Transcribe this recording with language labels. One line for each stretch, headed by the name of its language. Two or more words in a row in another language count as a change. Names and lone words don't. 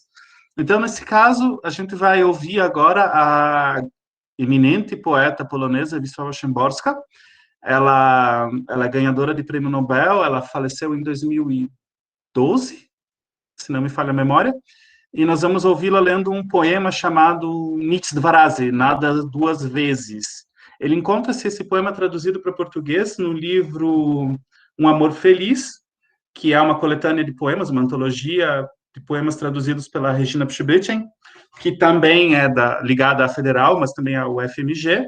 Portuguese: Então, nesse caso, a gente vai ouvir agora a eminente poeta polonesa Wisława Szymborska. Ela é ganhadora de prêmio Nobel, ela faleceu em 2012, se não me falha a memória, e nós vamos ouvi-la lendo um poema chamado Nic dwa razy, Nada Duas Vezes. Ele encontra-se esse poema traduzido para português no livro Um Amor Feliz, que é uma coletânea de poemas, uma antologia de poemas traduzidos pela Regina Przybyciem, que também é ligada à Federal, mas também ao FMG.